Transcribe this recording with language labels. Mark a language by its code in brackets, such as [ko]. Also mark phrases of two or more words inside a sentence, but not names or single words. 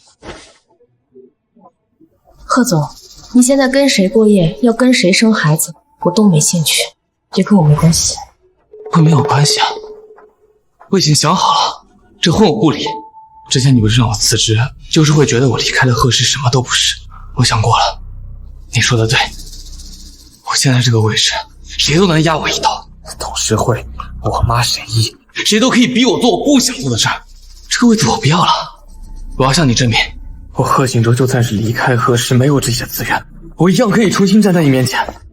[zh] 贺总，你现在跟谁过夜，要跟谁生孩子，我都没兴趣，也跟我没关系。会没有关系啊，我已经想好了，这婚我不离。之前你不是让我辞職，就是会觉得我離開了賀氏什麼都不是。我想過了，你說的對，我現在這個位置，誰都能壓我一刀。董事會，我媽沈依，誰都可以逼我做我不想做的事兒。這個位子我不要了，我要向你證明，我賀錦州就算是離開賀氏，沒有這些資源，我一樣可以重新站在你面前。